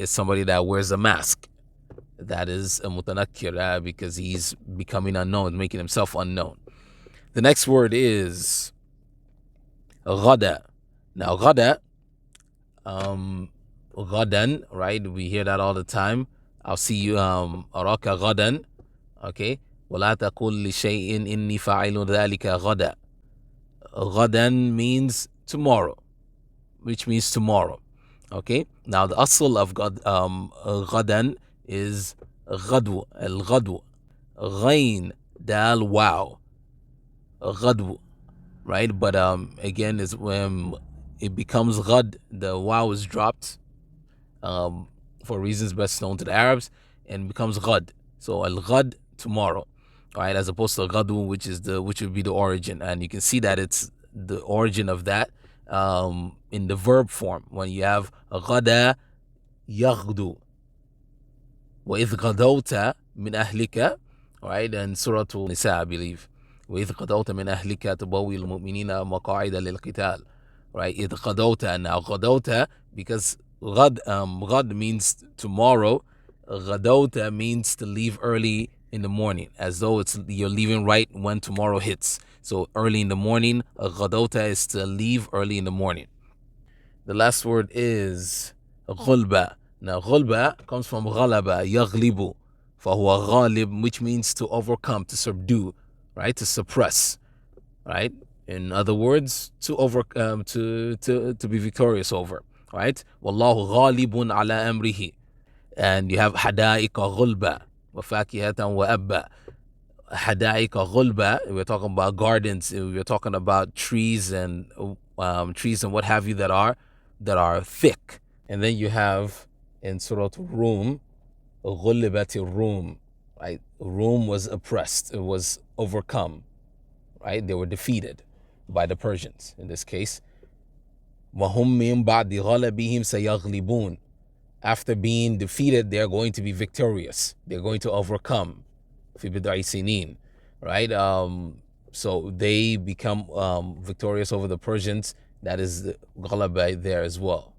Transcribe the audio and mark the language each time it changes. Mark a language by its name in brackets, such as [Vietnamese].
[English] It's somebody that wears a mask. That is a mutanakkir because he's becoming unknown, making himself unknown. The next word is غدا. Now غدا, غدا, right? We hear that all the time. I'll see you [Arabic] أراك غدا. [English] Okay. [Arabic] ولا تقل لشيء إني فاعل ذلك غدا. [English] غدا means tomorrow, which means tomorrow. Okay. Now the asl of غدا is غدو, الغدو, غين دال واو, غدو, right? But again, is when it becomes ghad, the waw is dropped um, for reasons best known to the Arabs, and becomes ghad. So al ghad, tomorrow, right? As opposed to ghadu, which would be the origin, and you can see that it's the origin of that in the verb form when you have ghada yaghdu [Arabic] وإذ غدوت من أهلك, [English] right? And Surah Nisa, I believe. [Arabic] وإذ غدوت من أهلك تبوي المؤمنين مقاعد للقتال, [English] right? [Arabic] إذ غدوت, [English] now غدوت, because غد means tomorrow. غدوت means to leave early in the morning, as though you're leaving right when tomorrow hits. So early in the morning, غدوت is to leave early in the morning. The last word is غلبة. Now غلبة comes from [Arabic] غلبة يغلب, فهو غالب, [English] which means to overcome, to subdue, right? To suppress, right? In other words, to to be victorious over, right? [Arabic] والله غالب على أمره. [English] And you have [Arabic] حدائق غلبة وفاكهة وأبا. [English] حدائق غلبة, we're talking about gardens, we're talking about trees and what have you that are thick. And then you have in Surah Rum, [Arabic] غلبت الروم, [English] right? Rum was oppressed, it was overcome, right? They were defeated by the Persians in this case. [Arabic] وهم من بعد غلبهم سيغلبون. [English] After being defeated, they're going to be victorious. They're going to overcome. [Arabic] في بضع سنين, [English] right? So they become victorious over the Persians. That is the ghalaba there as well.